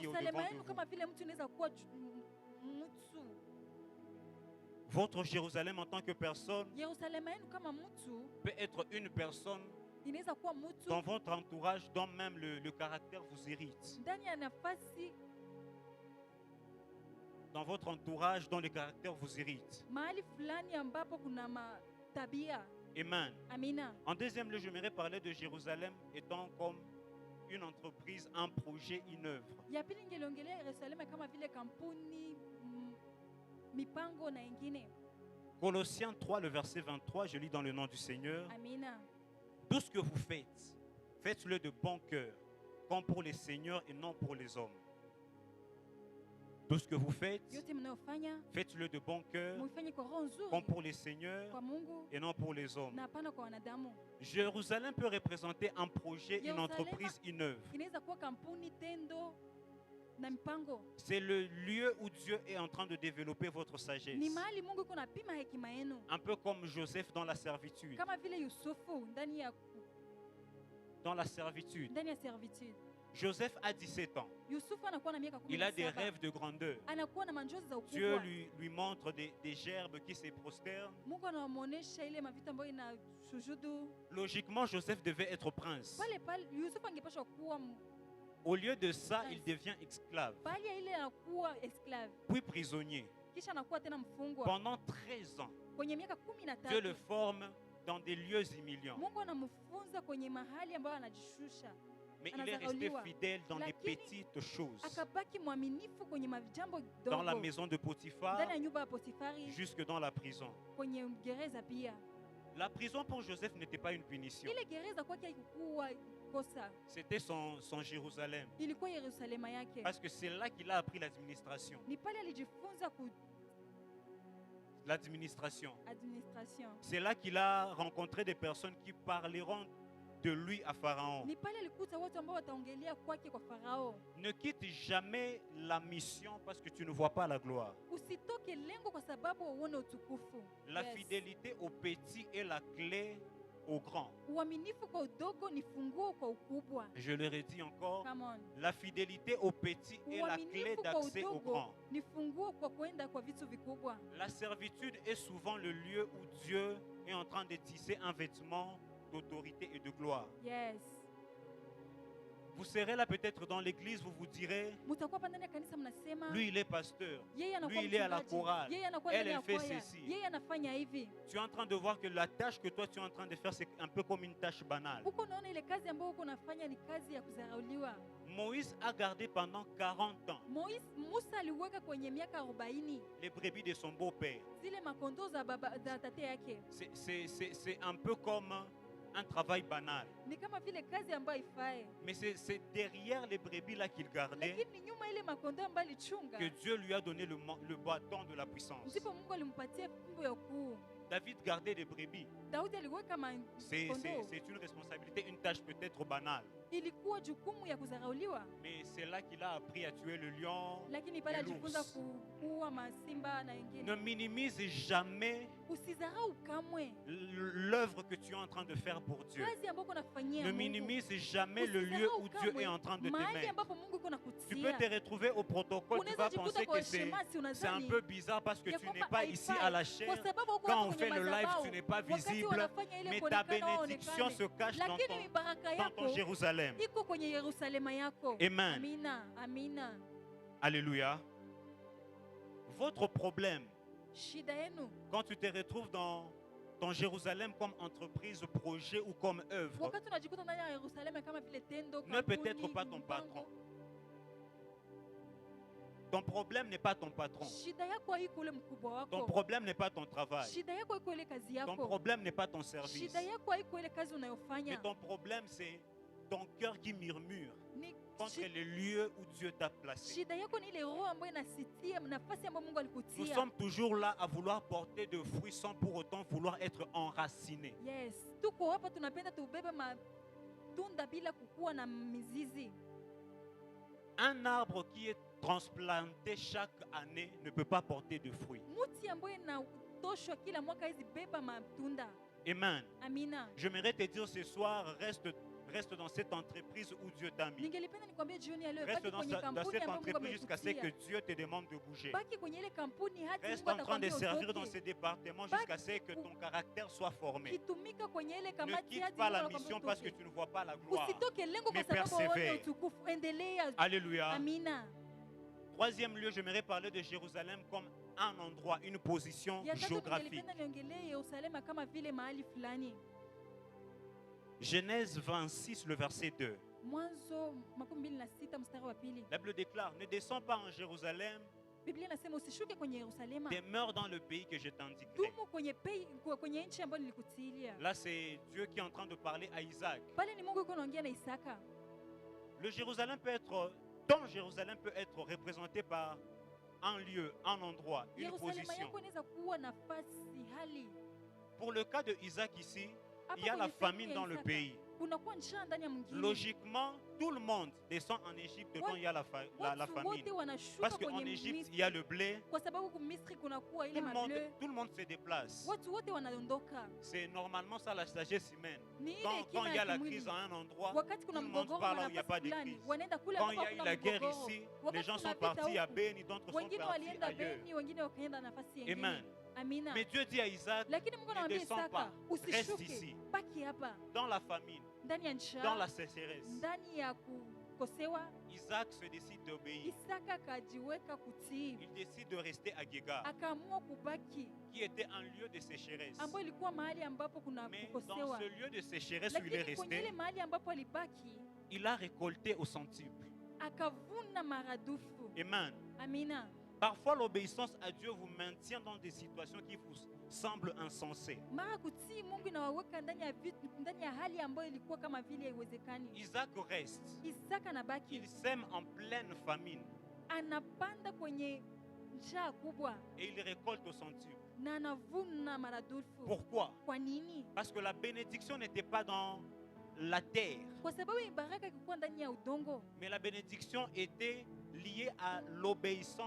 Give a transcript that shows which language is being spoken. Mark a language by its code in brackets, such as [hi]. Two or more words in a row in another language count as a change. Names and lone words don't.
[sw] Yerusalemu [fr] devant de [sw] yenu [fr] vous. [sw] kama vile mtu inaweza kuwa mtu. [fr] Votre Jérusalem en tant que personne [sw] Yerusalemu yenu kama mtu [fr] peut être une personne [sw] inaweza kuwa mtu [fr] dans votre entourage dont même le caractère vous irrite. [sw] ndani ya nafasi [fr] Dans votre entourage dont le caractère vous irrite. [sw] mahali fulani ambapo kuna matabia. [fr] Amen. [sw] Amina. [fr] En deuxième lieu, j'aimerais parler de Jérusalem étant comme une entreprise, un projet, une œuvre. [sw] Ya pili ningeliongelea Yerusalemu kama vile kampuni, mipango na ingine. [fr] Colossiens 3, le verset 23, je lis dans le nom du Seigneur. [sw] Amina. [fr] Tout ce que vous faites, faites-le de bon cœur, comme pour les seigneurs et non pour les hommes. Tout ce que vous faites, [sw] yote mnayofanya [fr] faites-le de bon cœur, [sw] muifanye kwa roho nzuri [fr] comme pour les seigneurs [sw] kwa Mungu [fr] et non pour les hommes. [sw] na hapana kwa wanadamu. [fr] Jérusalem peut représenter un projet, une [sw] Yerusalema [fr] entreprise, une œuvre. [sw] inaweza kuwa kampuni, tendo na mipango. [fr] C'est le lieu où Dieu est en train de développer votre sagesse. [sw] Ni mahali Mungu yuko napima hekima yenu, [fr] Un peu comme Joseph dans la servitude. [sw] kama vile Yusufu ndani ya servitude. [fr] Joseph a 17 ans. [sw] Yusufu anakuwa na miaka [fr] Il a des [sw] 17, [fr] rêves de grandeur. [sw] anakuwa na manjozi za [fr] Dieu [sw] ukubwa. [fr] lui montre des gerbes qui se prosternent. [sw] Mungu anamuonesha ile mavitu ambayo ina sujudu. [fr] Logiquement, Joseph devait être prince. [sw] Pale pale Yusufu angepaswa kuwa [fr] Au lieu de ça, il devient esclave, [sw] bali ya ile anakuwa esclave, [fr] puis prisonnier. [sw] kisha anakuwa tena mfungwa. [fr] Pendant 13 ans, [sw] Kwenye miaka [fr] Dieu le [sw] 13 [fr] forme dans des lieux humiliants. [sw] Mungu anamfunza kwenye mahali ambayo anajishusha, [fr] Mais il est resté [sw] anadharauliwa. [fr] fidèle dans les [sw] Lakini [fr] petites choses. [sw] akabaki mwaminifu kwenye majambo [fr] Dans la [sw] dogo, [fr] maison de Potiphar, [sw] ndani ya nyumba ya Potifari, [fr] jusque dans la prison. [sw] kwenye gereza pia. [fr] La prison pour Joseph n'était pas une punition. [sw] Ile gereza kwake haikuwa kosa, [fr] C'était son Jérusalem. [sw] ilikuwa Yerusalema yake. [fr] Parce que c'est là qu'il a appris l'administration. [sw] Ni pale alijifunza ku [fr] L'administration. [sw] administration. [fr] C'est là qu'il a rencontré des personnes qui parleront de lui à Pharaon. [sw] Ni pale alikuta watu ambao wataongelea kwake kwa Farao. [fr] Ne quitte jamais la mission parce que tu ne vois pas la gloire. [sw] Usitoke lengo kwa sababu uone utukufu. [fr] La [en] Yes. [fr] fidélité au petit est la clé au grand. [sw] Uaminifu kwa udogo ni funguo kwa ukubwa. [fr] Je le redis encore. [en] Come on. [fr] La fidélité au petit est la clé [sw] Uaminifu kwa [fr] d'accès au [sw] udogo [fr] grand. [sw] ni funguo kwa kwenda kwa vitu vikubwa. [fr] La servitude est souvent le lieu où Dieu est en train de tisser un vêtement d'autorité et de gloire. [en] Yes. [fr] Vous serez là peut-être dans l'église, vous vous direz, [sw] Mutakuwa hapa ndani ya kanisa mnasema [fr] lui il est pasteur, [sw] yeye anakuwa [fr] lui il est à la [sw] mchungaji, [fr] chorale, [sw] yeye anakuwa [fr] elle [sw] ndani ya [fr] elle fait [sw] kwaya, [fr] ceci. [sw] yeye anafanya hivi. [fr] Tu es en train de voir que la tâche que toi tu es en train de faire, c'est un peu comme une tâche banale. [sw] Uko naona ile kazi ambayo uko nafanya ni kazi ya kudharauliwa. [fr] Moïse a gardé pendant 40 ans [sw] Musa aliweka kwenye miaka 40 [fr] les brebis de son beau-père. [sw] zile makondoo za baba za tate yake. [fr] C'est un peu comme un travail banal. [sw] Ni kama vile kazi ambayo ifai. [fr] Mais c'est derrière les brebis là qu'il gardait [sw] Lakini nyuma ile makondoo ambayo alichunga, [fr] que Dieu lui a donné le bâton de la puissance. [sw] ndipo Mungu alimpatia fimbo ya ukuu. [fr] David gardait des brebis. [sw] Daudi aliweka makondoo. [fr] C'est une responsabilité, une tâche peut-être banale. [sw] Ilikuwa jukumu ya kudharauliwa, [fr] Mais c'est là qu'il a appris à tuer le lion. [sw] lakini pale [fr] et [sw] alijifunza [fr] l'ours. [sw] kuua masimba na [fr] Ne [sw] wengine. [fr] minimise jamais [sw] Usidharau kamwe [fr] l'œuvre que tu es en train de faire pour Dieu. [sw] kazi ambayo uko nafanyia [fr] Ne [sw] Mungu. [fr] minimise jamais le lieu où Dieu est en train de te [sw] mahali [fr] mettre. [sw] ambapo Mungu yuko [fr] Tu peux [sw] nakutia. [fr] te retrouver au protocole, tu [sw] Unaweza [fr] vas [sw] jikuta [fr] penser [sw] kwa [fr] que c'est [sw] shemasi, [fr] un [sw] unadhani [fr] peu bizarre parce que [sw] ya [fr] tu n'es [sw] kwamba [fr] pas ici [sw] haifai, [fr] à la [sw] kwa [fr] chair. [sw] sababu uko [fr] Quand [sw] hapa [fr] on [sw] kwenye [fr] fait le live, [sw] madhabahu, [fr] tu n'es pas [sw] wakati [fr] visible, [sw] wanafanya ile [fr] mais ta [sw] kuonekana [fr] bénédiction [sw] waonekane. [fr] se cache dans [sw] Lakini baraka [fr] ton [sw] yako [fr] Jérusalem. [sw] iko kwenye Yerusalema yako. [fr] Amen. [sw] Amina, amina. [fr] Alléluia. Votre problème, [sw] Shida yenu [fr] quand tu te retrouves dans ton Jérusalem comme entreprise, projet ou comme œuvre, [sw] wakati unajikuta ndani ya Yerusalema kama vile tendo, [fr] ne peut [sw] kampuni, [fr] être pas ton [sw] mpango. [fr] patron. Ton problème n'est pas ton patron. [sw] Shida yako haiko ule mkubwa [fr] Ton [sw] wako. [fr] problème n'est pas ton travail. [sw] Shida yako haiko ile kazi [fr] Ton [sw] yako. [fr] problème n'est pas ton service. [sw] Shida yako haiko ile kazi [fr] Mais [sw] unayofanya. [fr] ton problème, c'est ton cœur qui murmure [sw] Ni [fr] contre les lieux où Dieu t'a placé. [sw] shida yako ni ile roho ambayo inasitia nafasi ambayo Mungu [fr] Nous [sw] alikutia. [fr] sommes toujours là à vouloir porter de fruits sans pour autant vouloir être enracinés. [sw] Yes, tuko hapa tunapenda tubebe matunda bila kukuwa na mizizi. [fr] Un arbre qui est transplanté chaque année ne peut pas porter de fruits. [sw] Muti ambayo inatoshwa kila mwaka hizi beba matunda. [fr] Amen. [sw] Amina. [fr] J'aimerais te dire ce soir, reste dans cette entreprise où Dieu t'a mis. [sw] Ningelipenda nikwambie jioni ya leo, [fr] Reste [sw] baki [fr] dans, [sw] kwenye [fr] dans [sw] kampuni [fr] cette [sw] ambayo Mungu [fr] entreprise jusqu'à ce que [sw] amekutia. [fr] Dieu te demande de bouger. [sw] Baki kwenye ile kampuni hadi [fr] Reste [sw] Mungu [fr] en train de [sw] atakwambia [fr] servir dans [sw] utoke. [fr] ces départements jusqu'à ce que ton caractère soit formé. [sw] Kitumika kwenye ile [fr] Ne [sw] kamati [fr] quitte [sw] hadi [fr] pas [sw] Mungu [fr] la [sw] anakwambia [fr] mission parce que [sw] utoke. [fr] tu ne vois pas la gloire. [sw] Usitoke lengo [fr] Mais [sw] kwa sababu waone [fr] persévère. [sw] utukufu. Endelea. [fr] Alléluia. [sw] Amina. [fr] Troisième lieu, j'aimerais parler de Jérusalem comme un endroit, une position [sw] Ya tatu [fr] géographique. [sw] ningelipenda niongelee Yerusalema kama vile mahali fulani. [fr] Genèse 26, le verset 2. [sw] Mwanzo 26 mstari wa pili. [fr] La Bible déclare, ne descends pas en Jérusalem, [sw] Biblia inasema usishuke kwenye Yerusalema. [fr] demeure dans le pays que je t'indiquerai. [sw] Dumu kwenye nchi ambayo nilikutilia. [fr] Là, c'est Dieu qui est en train de parler à Isaac. [sw] Pale ni Mungu yuko anaongea na Isaka. [fr] Le Jérusalem peut être, ton Jérusalem peut être représenté par un lieu, un endroit, une [sw] Yerusalema [fr] position. [sw] yako inaweza kuwa nafasi, hali. [fr] Pour le cas de Isaac ici, [sw] Hapa [fr] il y a la [sw] kwenye sehemu [fr] famine [sw] ya [fr] dans le [sw] Isaka, [fr] pays. [sw] kunakuwa njaa ndani ya mwingine. [fr] Logiquement, tout le monde descend en Égypte quand il y a la [sw] Watu [fr] famine. [sw] wote wanashuka [fr] Parce qu'en [sw] kwenye [fr] Égypte, il y a [sw] Misri, [fr] le blé. [sw] kwa sababu Misri kunakuwa ile mableu. [fr] Tout le monde se déplace. [sw] Watu wote wanaondoka. [fr] C'est normalement ça la sagesse humaine. [sw] Ni ile [fr] Quand [sw] hekima [fr] il y a [sw] ya [fr] la [sw] kimwili. [fr] crise à un endroit, [sw] Wakati [fr] tout [sw] kuna [fr] le monde [sw] mgogoro [fr] part là [sw] wa [fr] où il n'y a pas [sw] nafasi [fr] de [sw] fulani, [fr] crise. [sw] wanaenda kule [fr] Quand il y [sw] ambapo [fr] a eu [sw] kuna [fr] la guerre [sw] mgogoro. [fr] ici, les [sw] Wakati [fr] gens sont [sw] kuna vita [fr] partis à [sw] huku, [fr] Beni, d'autres sont [sw] wengine [fr] partis [sw] walienda [fr] ailleurs. [sw] Beni, wengine wakaenda nafasi nyingine. [fr] Amen. [sw] Amina. [fr] Mais Dieu dit à Isaac, [sw] Lakini Mungu [fr] ne [sw] anamwambia [fr] descends [sw] Isaka, [fr] pas, reste [sw] usishuke, [fr] ici, [sw] baki hapa [fr] dans la famine, [sw] ndani ya [fr] dans [sw] njaa, [fr] la sécheresse. [sw] ndani ya kukosewa. [fr] Isaac se décide d'obéir. [sw] Isaka akajiweka kutii, [fr] Il décide de rester à Guégar, [sw] akaamua kubaki, [fr] qui était un lieu de sécheresse. [sw] ambayo ilikuwa mahali ambapo kuna [fr] Mais dans [sw] kukosewa. [fr] ce lieu de sécheresse où il est [sw] Lakini kwenye ile [fr] resté, [sw] mahali ambapo alibaki, [fr] il a récolté au centuple. [sw] akavuna maradufu. [fr] Amen. [sw] Amina. [fr] Parfois, l'obéissance à Dieu vous maintient dans des situations qui vous semblent insensées. [sw] Mara kutii Mungu inawaweka ndani ya vitu, ndani ya hali ambayo ilikuwa kama vile haiwezekani. [fr] Isaac reste. [sw] Isaka anabaki, [fr] Il sème en pleine famine [sw] anapanda kwenye njaa kubwa [fr] et il récolte au centuple. [sw] na anavuna maradufu. [fr] Pourquoi? [sw] Kwa nini? [fr] Parce que la bénédiction n'était pas dans la terre, [sw] Kwa sababu baraka ilikuwa ndani ya udongo, [fr] mais la bénédiction était liée à l'obéissance